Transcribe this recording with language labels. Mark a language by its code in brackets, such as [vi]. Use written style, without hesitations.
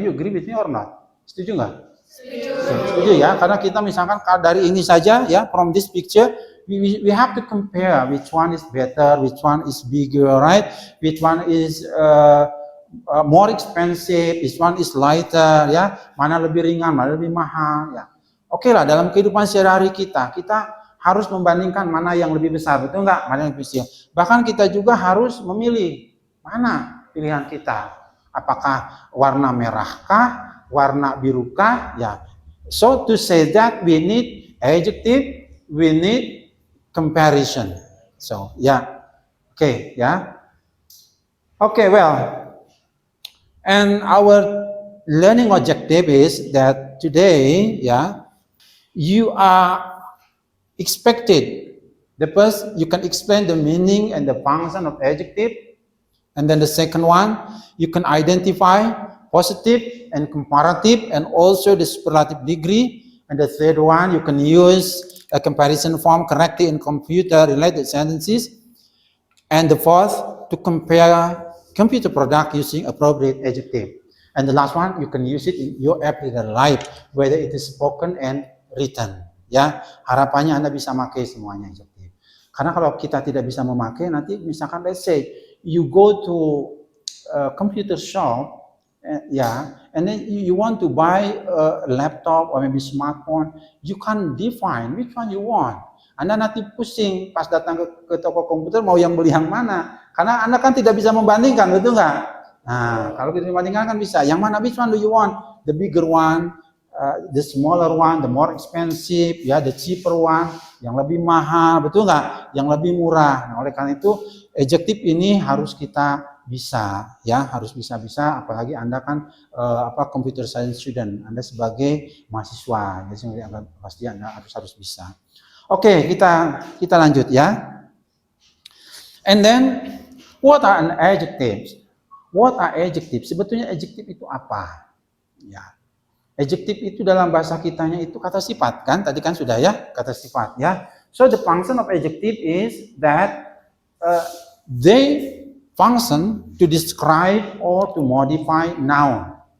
[en] Do you agree with me or not? [id] Setuju nggak? Setuju ya, karena kita misalkan dari ini saja ya, [en] from this picture, we have to compare which one is better, which one is bigger, right? Which one is more expensive, which one is lighter, ya? [id] Mana lebih ringan, mana lebih mahal, ya? Oke lah, dalam kehidupan sehari-hari kita harus membandingkan mana yang lebih besar, betul nggak? Mana yang lebih kecil. Bahkan kita juga harus memilih mana pilihan kita. Apakah warna merahkah? Warna birukah, ya. [en] So to say that we need adjective, we need comparison. So yeah, okay, yeah, okay. Well, and our learning objective is that today, yeah, you are expected. The first, you can explain the meaning and the function of adjective, and then the second one, you can identify positive and comparative and also the superlative degree, and the third one, you can use a comparison form correctly in computer related sentences, and the fourth, to compare computer product using appropriate adjective, and the last one, you can use it in your everyday life, whether it is spoken and written. [id] Ya, harapannya Anda bisa memakai semuanya adjective. Karena kalau kita tidak bisa memakai, nanti misalkan [en] let's say you go to a computer shop, and then you want to buy a laptop or maybe smartphone, you can define which one you want. [id] Anda nanti pusing pas datang ke toko komputer mau beli yang mana. Karena Anda kan tidak bisa membandingkan, betul nggak? Nah, kalau kita membandingkan kan bisa. Yang mana, [en] which one do you want? The bigger one, the smaller one, the more expensive, ya, the cheaper one, [id] yang lebih mahal, betul nggak? Yang lebih murah. Nah, oleh karena itu, adjektif ini harus kita bisa, ya, harus bisa. Apalagi Anda kan computer science student, Anda sebagai mahasiswa, jadi pasti Anda harus bisa. Oke, kita lanjut ya. [en] And then, what are an adjectives? What are adjectives? [id] Sebetulnya adjective itu apa? Ya, adjective itu dalam bahasa kitanya itu kata sifat kan? Tadi kan sudah ya, kata sifat ya. [en] So the function of adjective is that they function to describe or to modify noun.